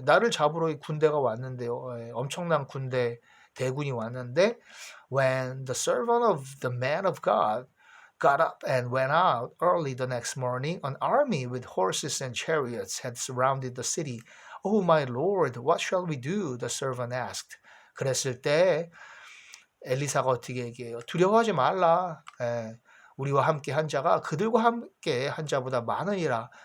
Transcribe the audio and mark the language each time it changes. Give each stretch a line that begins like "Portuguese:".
Korean: 나를 잡으러 이 군대가 왔는데요. 엄청난 대군이 왔는데
English: when the servant of the man of God got up and went out early the next morning, an army with horses and chariots had surrounded the city. Oh my Lord, what shall we do? The servant asked.
Korean: 그랬을 때 엘리사가 어떻게 얘기해요? 두려워하지 말라. 우리와 함께 한 자가 그들과 함께 한 자보다 많으니라.